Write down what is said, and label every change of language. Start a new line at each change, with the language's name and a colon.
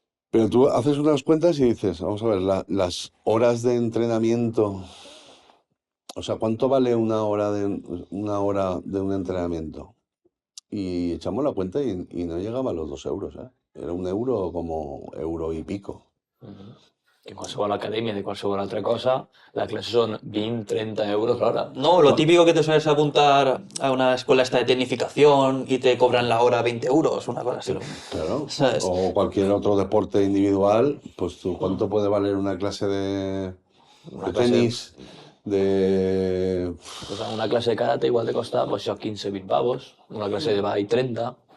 Spanish: Pero tú haces unas cuentas y dices, vamos a ver, las horas de entrenamiento, o sea, ¿cuánto vale una hora de un entrenamiento? Y echamos la cuenta y no llegaba a los 2 euros, ¿eh? Era un euro como euro y pico.
Catalan: Que en qualsevol acadèmia de qualsevol altra cosa, la clase són 20-30 euros l'hora.
Spanish: No, lo típico que te sueles apuntar a una escuela esta de tecnificación y te cobran la hora 20 euros, una cosa así. Claro. ¿Sabes? O cualquier otro deporte individual, pues tú, ¿cuánto puede valer una clase de Una clase, tenis? pues, una clase de karate igual te costa pues, això, 15-20 pavos, una clase de ball 30.